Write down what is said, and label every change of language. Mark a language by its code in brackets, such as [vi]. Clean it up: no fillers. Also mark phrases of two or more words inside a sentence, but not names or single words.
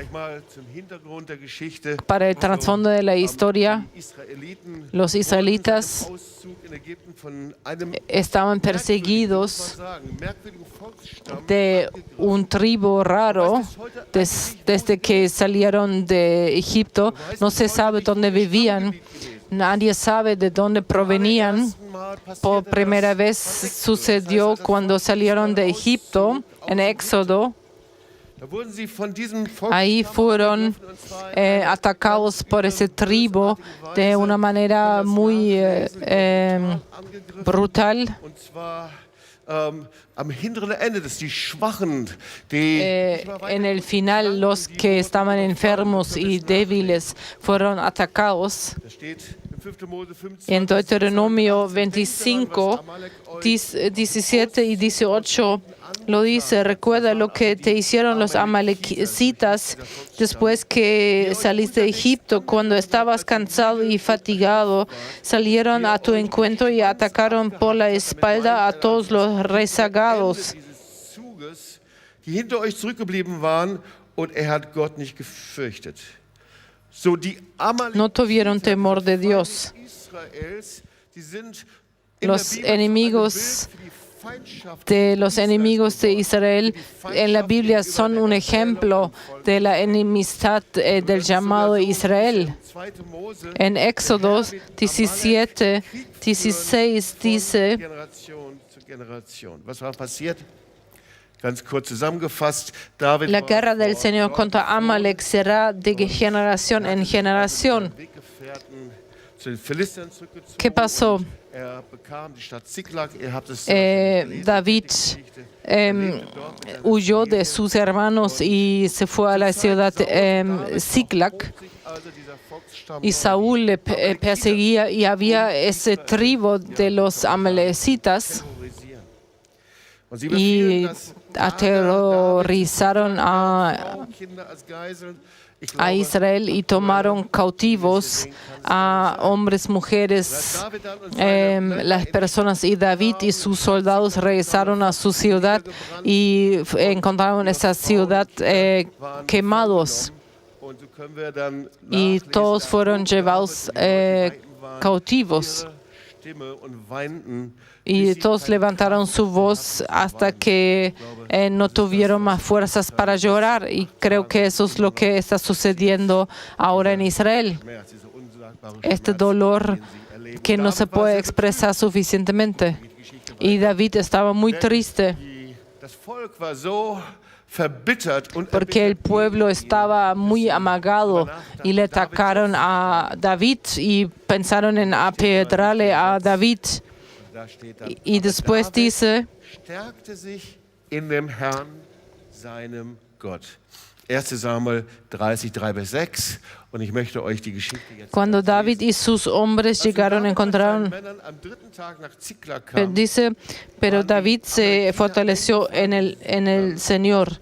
[es] Para el trasfondo de la historia, los israelitas estaban perseguidos de un tribu raro desde que salieron de Egipto. No se sabe dónde vivían. Nadie sabe de dónde provenían. Por primera vez sucedió cuando salieron de Egipto, en Éxodo. [de] Da wurden sie von diesem Volk [es] Ahí fueron atacados por ese tribu de una manera muy brutal. [de] und zwar am hinteren Ende, dass die Schwachen, die [es] En el final, los que estaban enfermos y débiles fueron atacados. [de] da steht im 5. Mose 15, [es] En Deuteronomio 25, 17 y 18 lo dice: recuerda lo que te hicieron los amalecitas después que saliste de Egipto. Cuando estabas cansado y fatigado, salieron a tu encuentro y atacaron por la espalda a todos los rezagados. [de] dieses Zuges, die hinter euch zurückgeblieben waren, und er hat Gott nicht gefürchtet. So die [es] No tuvieron temor de Dios. [de] Israels, die sind in [es] Los [de] der Bibel [es] enemigos [de] für die Feindschaft [es] de los enemigos de Israel en la Biblia son un ejemplo de la enemistad del llamado Israel. [de] 2. Mose, [es] En Éxodo 17, 16 dice: [de] Generation zu Generation. Was war passiert? Ganz kurz zusammengefasst, David [es] la [de] war [es] guerra del [de] vor [es] Señor contra Amalek será de generación en generación. [de] Weggefährten zu den Philistern zurückgezogen. [es] ¿Qué pasó? [de] Er bekam die Stadt Ziklag. Ihr habt es [es] David huyó de sus hermanos y se fue a la ciudad Ziklag. [de] Also dieser Volksstamm [es] Y Saúl le perseguía y había ese tribu de los amalecitas [de] terrorisieren. Und sie befielen [es] y [de] das [es] aterrorizaron [de] Kinder als Geiseln. Ich [es] a [de] glaube, [es] Israel y tomaron cautivos a hombres, mujeres, [de] David dann und seine [es] las personas. Y David y sus soldados regresaron a su ciudad y encontraron esa ciudad quemados. [de] und so können wir dann [es] Y [de] nachlesen, [es] todos fueron llevados cautivos. [de] ihre Stimme und weinten, [es] Y todos levantaron su voz hasta que no tuvieron más fuerzas para llorar. Y creo que eso es lo que está sucediendo ahora en Israel. [de] Schmerz, dieser unsagbare [es] Este [de] Schmerz, [es] dolor [de] den sie erleben. [es] que no se [de] David war [es] puede [de] sehr [es] expresar suficientemente. Y David estaba muy triste [de] Das Volk war so verbittert und [es] porque el pueblo estaba muy amagado y le atacaron a David y pensaron en apedrarle a David. [de] da steht dann, [es] Y después dice: [de] stärkte sich in dem Herrn, seinem Gott. 1. Samuel 30, 3 bis 6. Und ich möchte euch die Geschichte jetzt [es] cuando David y sus hombres llegaron, encontraron, [de] Männern am 3. Tag nach Ziklag kam, [es] dice, pero David se fortaleció en el Señor.